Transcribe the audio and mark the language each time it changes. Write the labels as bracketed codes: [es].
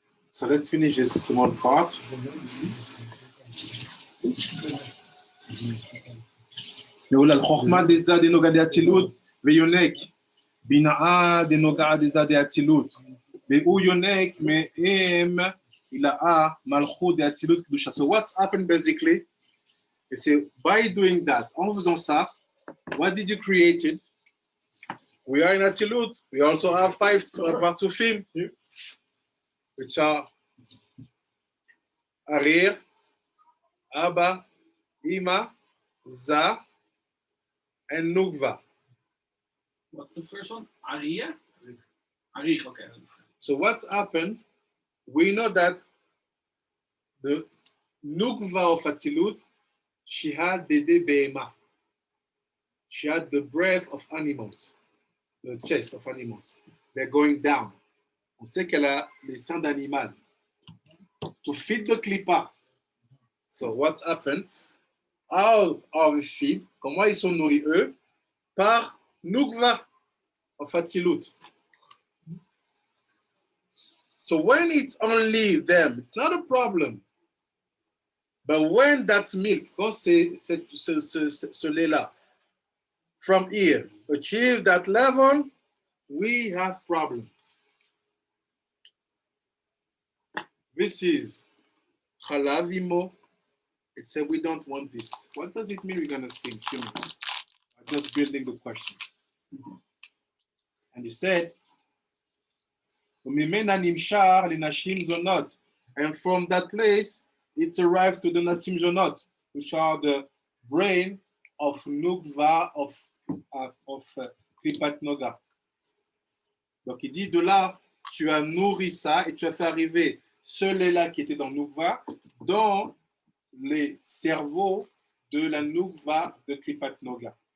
[en] So let's finish this small part. [he] נעול על חוכמה דזה דנוגע דאצילות ויונק בינאה דנוגע דזה דאצילות והוא יונק מהם הילאה מלכות דאצילות קדושה. [en] So what's happened basically? [fr] C'est [en] by doing that, [fr] en faisant ça, [en] what did you create it? We are in Atzilut. We also have 5 Partufim, which are Arir, Abba, Ima, Za, and Nukva. What's the first one? Aria? Arich, okay. So what's happened? We know that the Nukva of Atzilut, she had Dede Be'ema. She had the breath of animals, the chest of animals. They're going down. [fr] On sait qu'elle a les seins d'animal. [en] To feed the klipa. So what happened? How are we feed? [fr] Comment ils sont nourris eux? Par Nukva of Atzilut. [en] So when it's only them, it's not a problem. But when that milk, [fr] quand ce lait-là, [en] from here, achieve that level, we have problem. This is Halavimo. It said we don't want this. What does it mean we're going to sing? I'm just building the question. And he said, and from that place, it arrived to the Nasim Zonot, which are the brain of Nukva of Klipat Noga. [fr] Donc il dit de là, tu as nourri ça et tu as fait arriver ce lait-là qui était dans Nukva, dans les cerveaux de la Nukva de Klipat Noga.